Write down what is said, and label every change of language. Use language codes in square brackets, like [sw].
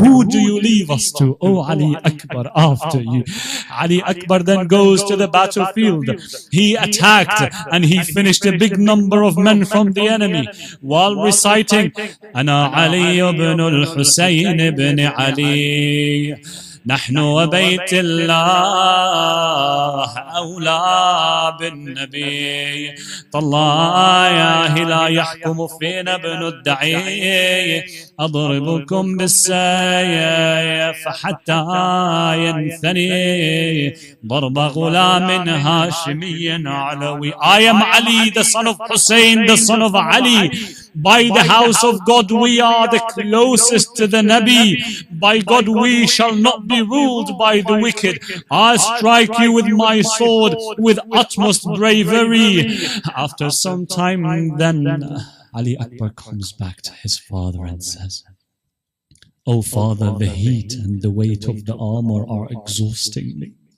[en] Who do you leave us to? Oh Ali Akbar, after you. Ali Akbar then goes to the battlefield. He attacked and he finished a big number of men from the enemy while reciting, [ar] Ana Ali ibn al-Husayn ibn Ali. نحن وبيت الله أولى بالنبي طلع لا يحكم فينا ابن الدعي أضربكم بالسيف حتى ينثني ضرب غلام هاشمي علوي. [en] I am Ali, the son of Hussein, the son of Ali. By the house of God we are the closest to the Nabi. By God we shall not be ruled by the wicked. I strike you with my sword with utmost bravery. After some time then Ali Akbar comes back to his father and says, Oh father, the heat and the weight of the armor are exhausting me.